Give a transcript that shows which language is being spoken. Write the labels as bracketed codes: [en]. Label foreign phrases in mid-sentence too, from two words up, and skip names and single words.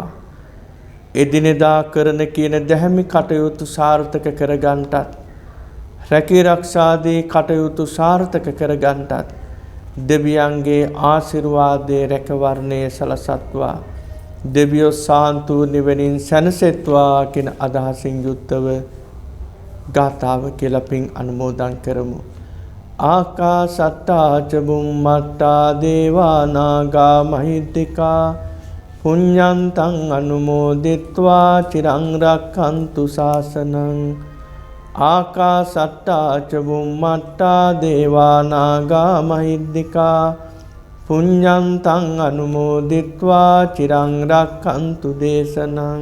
[si] එදිනෙදා කරන කියන දැහැමි කටයුතු සාර්ථක කරගන්නටත් රැකී රක්ෂාදී කටයුතු සාර්ථක කරගන්නටත් දෙවියන්ගේ ආශිර්වාදයේ රැකවරණය සලසත්වා. දෙවියෝ සාන්තු නිවනින් සැනසෙත්වා කියන අදහසින් යුක්තව ගාථාව කියලා පින් අනුමෝදන් කරමු. [pi] ආකාසට්ටා ච බුම්මට්ටා දේවා නාග මහිද්దికා පුඤ්ඤන්තං අනුමෝදිත්වා චිරං රක්ඛන්තු ශාසනං. ආකාසට්ටා ච බුම්මට්ටා දේවා නාග මහිද්దికා පුඤ්ඤන්තං අනුමෝදිත්වා චිරං රක්ඛන්තු දේශනං.